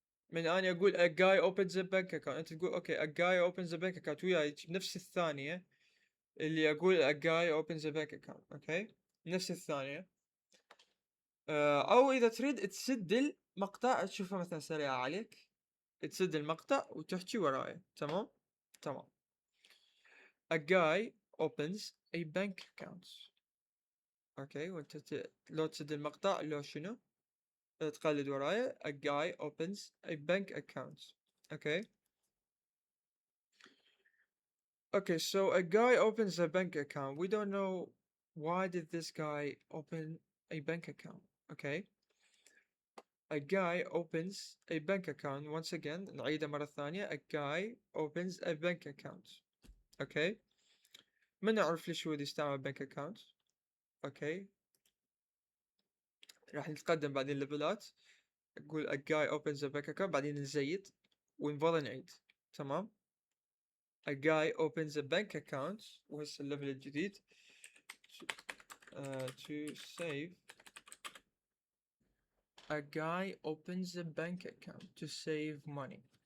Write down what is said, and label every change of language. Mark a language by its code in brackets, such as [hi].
[ar] من أنا أقول [en] a guy opens a bank account، [ar] أنت تقول أوكي [en] a guy opens a bank account [ar] وياي بنفس الثانية اللي أقول [en] a guy opens a bank account. [ar] أوكي، نفس الثانية. أو إذا تريد تسد المقطع تشوفه مثلا سريع عليك، تسد المقطع وتحكي وراي. تمام. تمام. [en] a guy opens a bank account. [ar] أوكي، وأنت لو تسد المقطع لو شنو تقلد وراي [en] a guy opens a bank account. [ar] أوكي. [en] Okay, so a guy opens a bank account. We don't know why did this guy open a bank account. Okay, a guy opens a bank account. Once again, [ar] نعيدها مرة ثانية. [en] A guy opens a bank account. [ar] Okay, ما نعرف ليش هو يستعمل bank account. Okay, راح نتقدم بعدين ليفلات. نقول [en] a guy opens a bank account، [ar] بعدين نزيد ونظل نعيد. تمام. [en] A guy opens a bank account، [ar] وهسه الليفل الجديد [en] to save. A guy opens a bank account to save money.